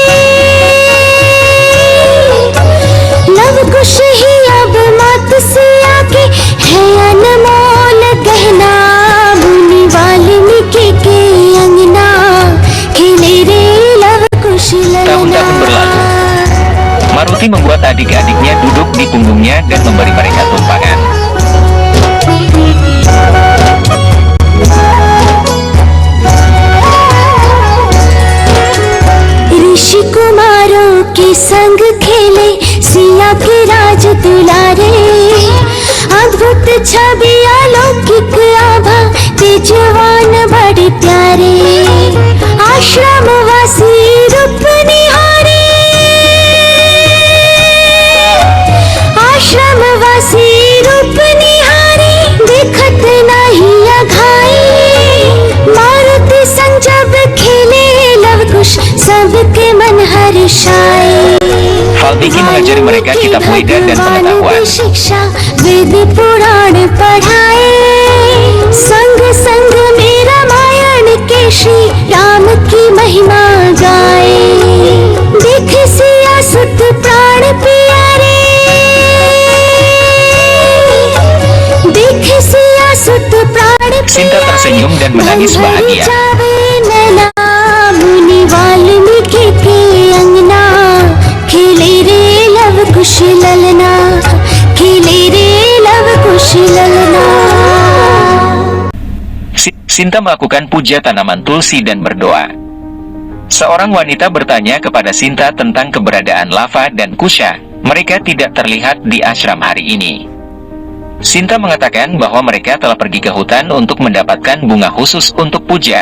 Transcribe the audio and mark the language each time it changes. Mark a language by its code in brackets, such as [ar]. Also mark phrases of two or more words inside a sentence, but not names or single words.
[hi] लव कुश ही अब मात से आगे है अनमोल गहना मुनि वाल्मीकि के अंगना खिले रे लव कुश [id] Tahun-tahun berlalu. Maruti membuat adik-adiknya duduk di punggungnya dan memberi mereka tumpangan. [hi] ऋषि कुमारों के संग खेले सिया के राज दुलारे अद्भुत छवि अलौकिक आभा तेजवान बड़े प्यारे आश्रम वासी रूप निहारे आश्रम वासी रूप निहारे देखत नहीं अघाई मारुति संग जब खेले लव कुश सबके मन हर्षाए. [id] Valmiki mengajari mereka kitab Weda dan pengetahuan. [hi] शिक्षा वेद पुराण पढ़ाए संग संग में रामायण के श्री राम की महिमा गाए देख सिया सुत प्राण प्यारे देख सिया सुत प्राण [id] Sinta tersenyum dan menangis bahagia. [hi] मुनि वाल्मीकि के अंगना खिले रे लव कुश ललना खिले रे लव कुश ललना. [id] Sinta melakukan puja tanaman tulsi dan berdoa. Seorang wanita bertanya kepada Sinta tentang keberadaan Lava dan Kusha. Mereka tidak terlihat di ashram hari ini. Sinta mengatakan bahwa mereka telah pergi ke hutan untuk mendapatkan bunga khusus untuk puja.